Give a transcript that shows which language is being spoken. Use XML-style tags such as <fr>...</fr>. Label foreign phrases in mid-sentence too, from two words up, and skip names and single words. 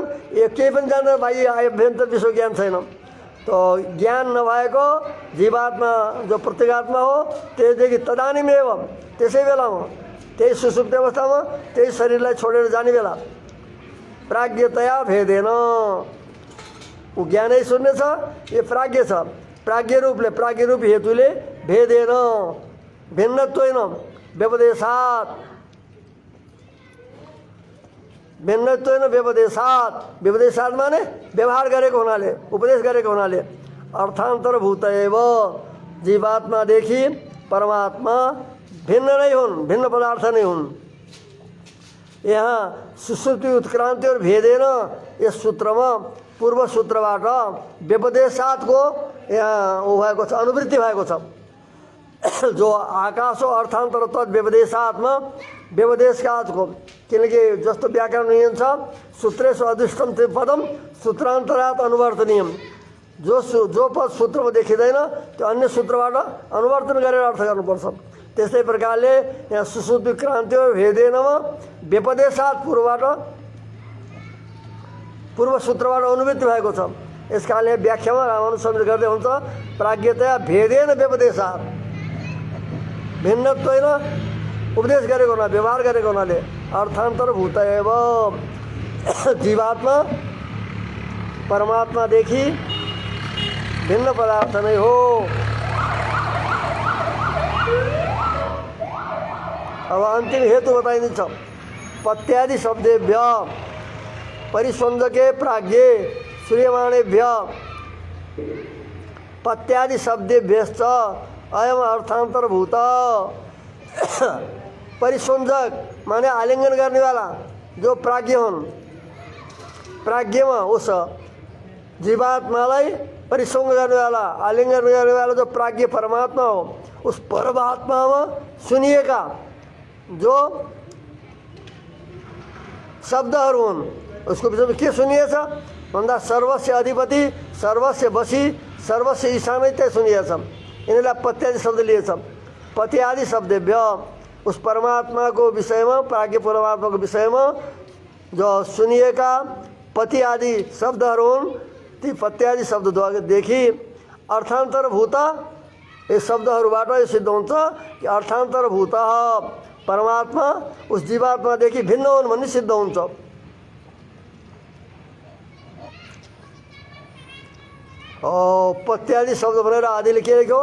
<ne>यो केही पनि जान्दैन, बाह्य आभ्यन्तर विश्व ज्ञान छैन। तो ज्ञान नभएको जीवात्मा जो प्रत्येगात्मा हो त्यसदेखि तदानीमेव त्यसै बेलामा त्यही सुसुप्ति अवस्थामा त्यही शरीरलाई छोडेर जाने बेला</ne> <sa>प्राज्ञतया भेदेन।</sa> <ne>ऊ ज्ञानै शून्य छ, यो प्राज्ञ छ। प्राज्ञ रूपले, प्राज्ञ रूप हेतुले भेदेन,</ne> <sa>भिन्नत्वेन व्यपदेशात्, भिन्नत्वेन व्यपदेशात्।</sa> <ne>व्यपदेशात् माने व्यवहार गरेको हुनाले, उपदेश गरेको हुनाले</ne> <sa>अर्थान्तरभूत एव</sa> <ne>जीवात्मादेखि परमात्मा भिन्न नै हुन्, भिन्न पदार्थ नै हुन्। यहाँ सुसुप्ति उत्क्रान्ति और भेदेन यस सूत्रमा पूर्व सूत्रबाट व्यपदेशात्को यहाँ ऊ भएको छ, अनुवृत्ति भएको छ। जो आकाश हो अर्थान्तर तत् व्यपदेशात्मा व्यपदेशकाको, किनकि जस्तो व्याकरण नियम छ</ne> <sa>सूत्रेषु अदृष्टम ते पदम सूत्रान्तरात् अनुवर्तनीयम।</sa> <ne>जो पद सूत्रमा देखिँदैन त्यो अन्य सूत्रबाट अनुवर्तन गरेर अर्थ गर्नुपर्छ। त्यसै प्रकारले यहाँ सुश्रुति क्रान्ति भेदेनमा व्यपदेशात पूर्व सूत्रबाट अनुवृत्ति भएको छ। यस कारणले व्याख्यामा रामानुज स्वामीले गर्दै हुन्छ</ne> <sa>प्राज्ञतया भेदेन व्यपदेशात,</sa> <ne>भिन्नत्व होइन उपदेश गरेको हुनाले व्यवहार गरेको हुनाले</ne> <sa>अर्थान्तरभूत एवं</sa> <ne>जीवात्मा परमात्मादेखि भिन्न पदार्थ नै हो। अब अन्तिम हेतु बताइदिन्छ।</ne> <sa>पत्यादि शब्देभ्य परिसंजके प्राज्ञे श्रूयमाणेभ्य पत्यादि शब्देभ्यश्च अयम अर्थान्तरभूत।</sa> <ne>परिसंजक माने</ne> <hi>आलिंगन करने वाला</hi> <ne>जो प्राज्ञ हुन्, प्राज्ञमा उस जीवात्मालाई परिसंग गर्ने वाला आलिंगन गर्ने वाला जो प्राज्ञ परमात्मा हो, उस परमात्मामा सुनिएका जो शब्दहरू हुन् उसको विषयमा के सुनिएछ भन्दा</ne> <sa>सर्वस्य अधिपति, सर्वस्य बसी, सर्वस्य ईशानै</sa> <ne>त्यही सुनिएछ। यिनीलाई पत्यादि शब्द लिएछ।</ne> <sa>पत्यादि शब्देभ्य</sa> <hi>उस परमात्मा को विषय में,</hi> <ne>प्राज्ञ परमात्मा को विषय में जो सुनिएका पति आदि शब्दहरू हुन्, ती पत्यादि शब्ददेखि अर्थान्तरभूत यस शब्दहरूबाट यो सिद्ध हुन्छ कि अर्थान्तरभूत परमात्मा उस जीवात्मादेखि भिन्न हुन् भन्ने सिद्ध हुन्छ। पत्यादि शब्द भनेर आदिले के लेख्यो?</ne>